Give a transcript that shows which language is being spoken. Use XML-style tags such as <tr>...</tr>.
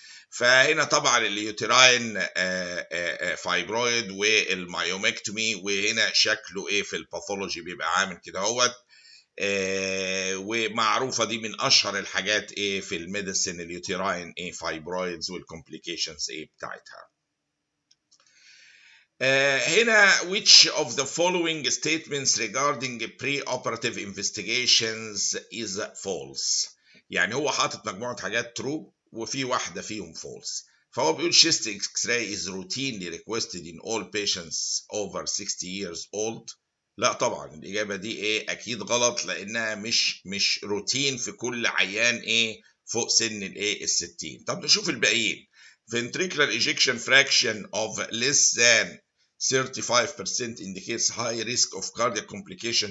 <ar>فهنا طبعا اليوتراين فايبرويد والمايومكتومي، وهنا شكله ايه في الباثولوجي بيبقى عامل كده اهوت، ومعروفه دي من اشهر الحاجات ايه في الميديسين اليوتراين ايه فايبرويدز والكومبليكيشنز ايه بتاعتها. هنا</ar> <en>which of the following statements regarding pre-operative investigations is false.</en> <ar>يعني هو حاطط مجموعة حاجات true وفي واحدة فيهم false. فهو بيقول</ar> <en>chest x-ray is routinely requested in all patients over 60 years old.</en> <ar>لا طبعا الإجابة دي إيه أكيد غلط، لأنها مش روتين في كل عيان إيه فوق سن الإيه ال60. طب نشوف الباقيين.</ar> <en>ventricular ejection fraction of less than 35% indicates high risk of cardiac complication.</en>